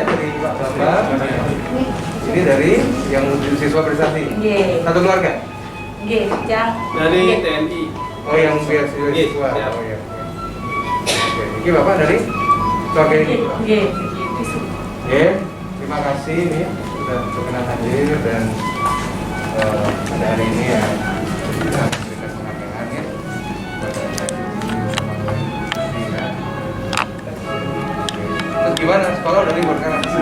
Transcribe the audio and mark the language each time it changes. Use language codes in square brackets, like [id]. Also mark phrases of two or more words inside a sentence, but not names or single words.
[id] Dari Pak Bambang. Ini dari yang siswa prestasi. Nggih. Satu keluarga. Nggih, yang Dari TNI. Oh, yang siswa. Nggih, Oh siap. iya. Oke. Ini Bapak dari keluarga ini. nggih. Oke. Terima kasih ini sudah berkenan hadir dan pada hari ini ya kita memberikan penghargaan ya kepada Terus gimana sekolah udah libur sekarang?